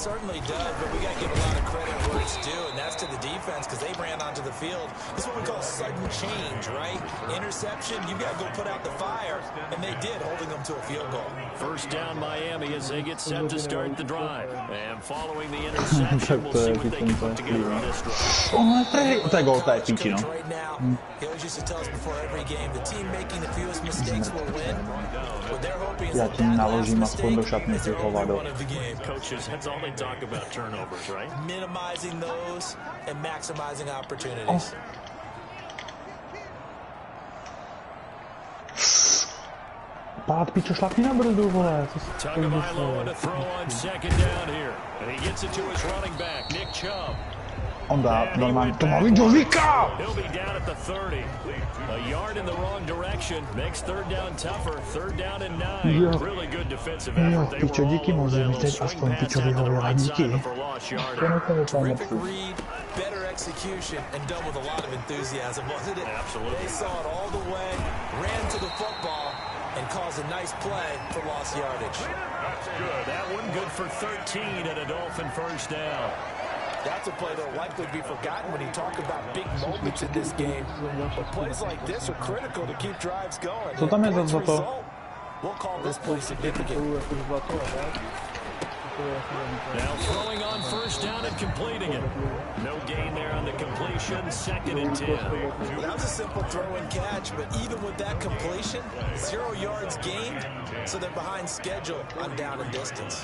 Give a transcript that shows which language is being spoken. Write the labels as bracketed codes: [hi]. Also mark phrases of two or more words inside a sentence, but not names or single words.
[en] It certainly does, but we got to give a lot of credit where it's due, and that's to the defense because they ran onto the field. This is what we call sudden change, right? Interception, you got to go put out the fire, and they did, holding them to a field goal. First down Miami as they get set to start the drive. And following the interception, we'll see what they can put together on this drive. [cs] To je gol, to je piči, no. [en] He always used to tell us before every game, the team making the fewest mistakes will win. What they're hoping is [cs] Já ti naložím aspoň do šatny, ty hovado. [en] Coaches, that's all they talk about, turnovers, right? Minimizing those and maximizing opportunities. [cs] Pád, pičo, šlapni na brzdu, vole. [en] Tagovailoa to throw on second down here. And he gets it to his running back, Nick Chubb. [cs] On dá normálně, to má Vidovika! [en] He'll be down at the 30. A yard in the wrong direction makes third down tougher. Third down and 9. Really good defensive effort. [cs] Jo, pičo, díky moc, že mi teď aspoň pičo vyhověla, díky. [en] Terrific read, better execution, and done with a lot of enthusiasm, wasn't it? Absolutely. They saw it all the way, ran to the football, and caused a nice play for lost yardage. That's good. That one good for 13 and a Dolphin first down. That's a play that will likely be forgotten when you talk about big moments in this game. But plays like this are critical to keep drives going. [cs] Co tam je za to? [en] We'll call this play significant. Now throwing on first down and completing it. No gain there on the completion, 2nd and 10. Well, that was a simple throw and catch, but even with that completion, 0 yards gained, so they're behind schedule on down and distance.